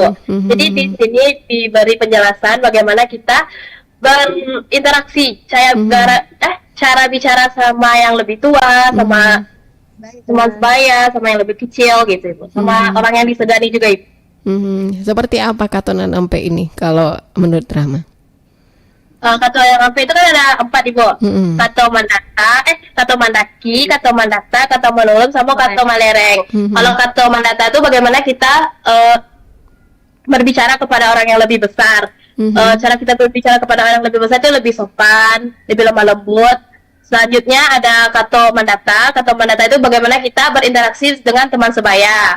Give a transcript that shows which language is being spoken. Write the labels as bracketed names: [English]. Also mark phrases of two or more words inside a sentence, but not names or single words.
[Indonesian] Jadi di sini diberi penjelasan bagaimana kita berinteraksi, cara bicara sama yang lebih tua, sama sebaya, sama yang lebih kecil gitu, Ibu. Sama orang yang disegani juga, Ibu. Seperti apa Katoran Lampe ini kalau menurut Rahma? Kato yang Lampe itu kan ada 4, Ibu. Kato Mandaki, Kato Mandata, Kato Manulung, sama Kato Malereng. Kalau Kato Mandata itu bagaimana kita berbicara kepada orang yang lebih besar. Cara kita berbicara kepada orang yang lebih besar itu lebih sopan, lebih lemah lembut. Selanjutnya ada Kato Mandata. Kato Mandata itu bagaimana kita berinteraksi dengan teman sebaya.